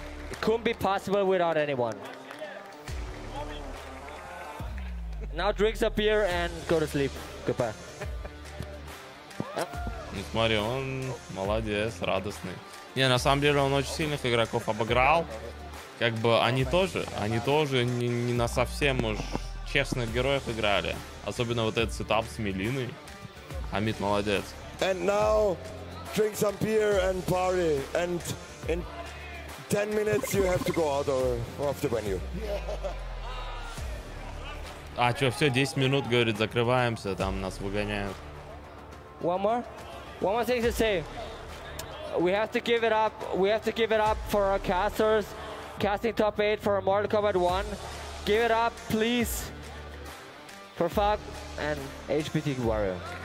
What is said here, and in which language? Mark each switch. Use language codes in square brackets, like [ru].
[en] It couldn't be possible without anyone. Now drink some beer and go to sleep. Goodbye. [ru] Ну смотри, он молодец, радостный. Не, на самом деле он очень сильных игроков обыграл. Как бы они тоже не на совсем уж честных героев играли. Особенно вот этот сетап с Мелиной. Хамид молодец. [en] And now, drink some beer and party. And in 10 minutes, you have to go out of the venue. [ru] А что, все, 10 минут, говорит, закрываемся, там нас выгоняют. [en] One more thing to say. We have to give it up. We have to give it up for our casters. Casting top 8 for Mortal Kombat 1. Give it up, please, for Fab and HBT Warrior.